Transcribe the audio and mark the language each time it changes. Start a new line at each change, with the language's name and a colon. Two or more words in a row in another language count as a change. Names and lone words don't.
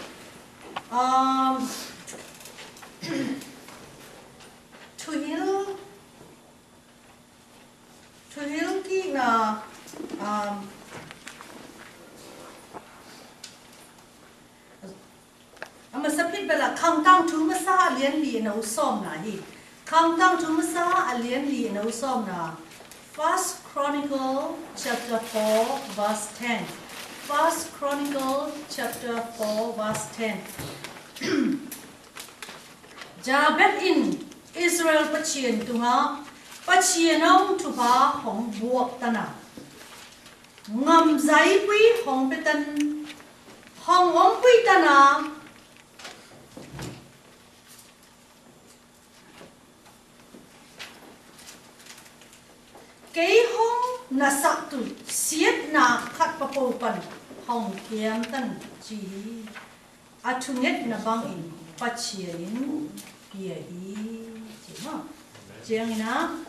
Tedim Chin: tuhil ki na amasapit bela countdown tu masa lian li na usom na hi countdown tu masa lian li na usom na First Chronicle chapter 4 verse 10. First Chronicle chapter 4 verse 10. Jabet in Israel pachien tunga pachienong tuba hong buok tana ngam zai pui hong petan hong ong pui tana cái hong na sak tu siết na khat pa po pan hong kiam tan chi athunget na bang in pachien pia hi chi ha chiang ina